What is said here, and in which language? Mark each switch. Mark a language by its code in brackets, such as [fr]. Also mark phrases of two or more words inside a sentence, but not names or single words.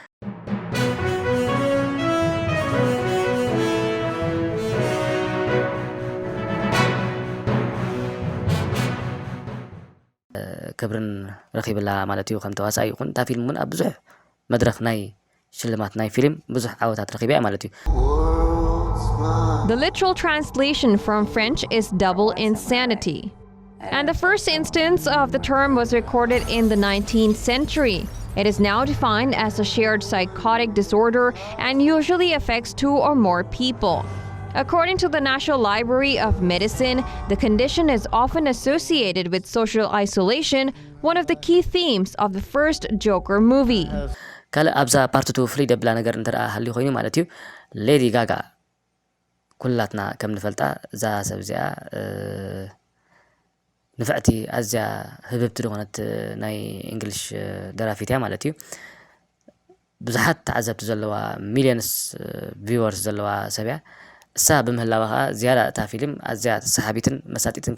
[ti] ክብርን ረኺብላ ማለት እዩ ከም ተዋሳኢ ይኹን እታ ፊልም እውን ኣብ ብዙሕ መድረኽ ናይ ሽልማት ናይ ፊልም ብዙሕ ዓወታት ረኺባ እያ ማለት እዩ [en] The literal translation from French is double insanity. And the first instance of the term was recorded in the 19th century. It is now defined as a shared psychotic disorder and usually affects 2 or more people. According to the National Library of Medicine, the condition is often associated with social isolation, one of the key themes of the first Joker movie. [ti] ካልእ ኣብዛ ፓርቲቱ ፍሉይ ደብላ ነገር እንተደኣ ሃልዩ ኮይኑ ማለት እዩ ሌዲ ጋጋ ኩላትና ከም ንፈልጣ እዛ ሰብ እዚኣ ንፍዕቲ ኣዝያ ህብብቲ ዝኾነት ናይ እንግሊሽ ደራፊት እያ ማለት እዩ ብዙሓት ተዓዘብቲ ዘለዋ [en] millions viewers [ti] ዘለዋ ሰብ እያ እሳ ብምህላዋ ከዓ ዝያዳ እታ ፊልም ኣዝያ ሰሓቢትን መሳጢትን